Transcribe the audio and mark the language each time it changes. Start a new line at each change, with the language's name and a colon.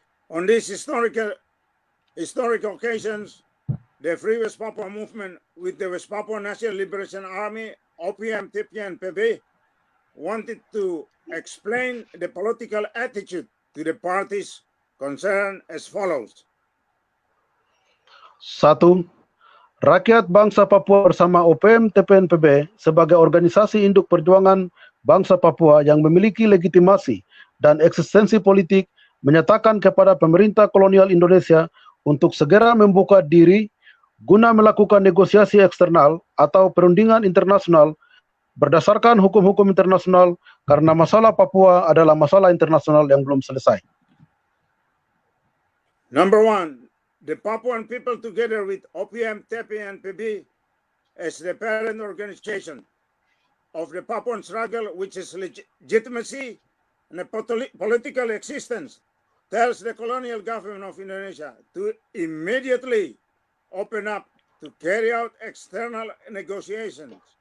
English: On these historic occasions, the Free West Papua movement with the West Papua National Liberation Army, OPM-TPNPB, wanted to explain the political attitude to the parties concerned as follows. 1.
Indonesian: Rakyat bangsa Papua bersama OPM-TPNPB sebagai organisasi induk perjuangan bangsa Papua yang memiliki legitimasi dan eksistensi politik menyatakan kepada pemerintah kolonial Indonesia untuk segera membuka diri guna melakukan negosiasi eksternal atau perundingan internasional berdasarkan hukum-hukum internasional karena masalah Papua adalah masalah internasional yang belum selesai.
English: Number 1, the Papuan people together with OPM-TPNPB as the parent organization of the Papuan struggle, which is legitimacy and a political existence, tells the colonial government of Indonesia to immediately open up to carry out external negotiations